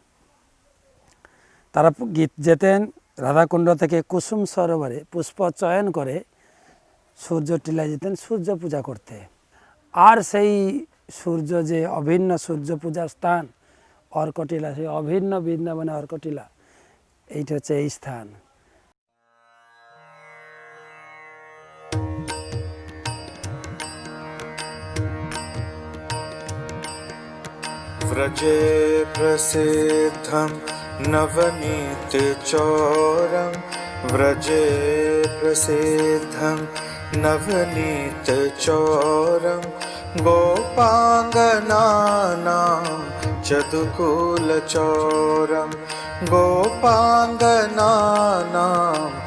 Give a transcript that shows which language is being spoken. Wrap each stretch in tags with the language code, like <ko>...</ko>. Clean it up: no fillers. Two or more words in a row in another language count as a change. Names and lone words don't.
<bn>তারা যেতেন রাধাকুণ্ড থেকে কুসুম সরোবরে পুষ্প চয়ন করে সূর্যটিলায় যেতেন সূর্য পূজা করতে। আর সেই সূর্য যে অভিন্ন সূর্য পূজার স্থান অর্কটিলা, সেই অভিন্ন বৃন্দাবনে অর্কটিলা, এইটা হচ্ছে এই স্থান।</bn> <sa>व्रजे प्रसिद्धं नवनीत चौरं व्रजे प्रसिद्धं नवनीतचोरं गोपाङ्गनानां चतुकुलचोरं गोपाङ्गनानां</sa>